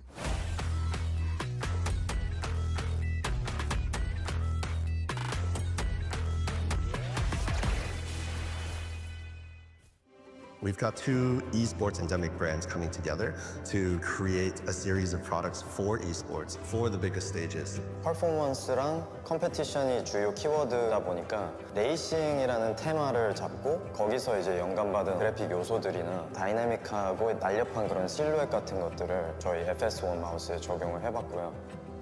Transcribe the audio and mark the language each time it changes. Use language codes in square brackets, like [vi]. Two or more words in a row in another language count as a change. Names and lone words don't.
[en] We've got 2 esports endemic brands coming together to create a series of products for esports, for the biggest stages. [ko] 퍼포먼스랑 컴페티션이 주요 키워드다 보니까 레이싱이라는 테마를 잡고 거기서 이제 영감받은 그래픽 요소들이나 다이내믹하고 날렵한 그런 실루엣 같은 것들을 저희 FS1 마우스에 적용을 해봤고요.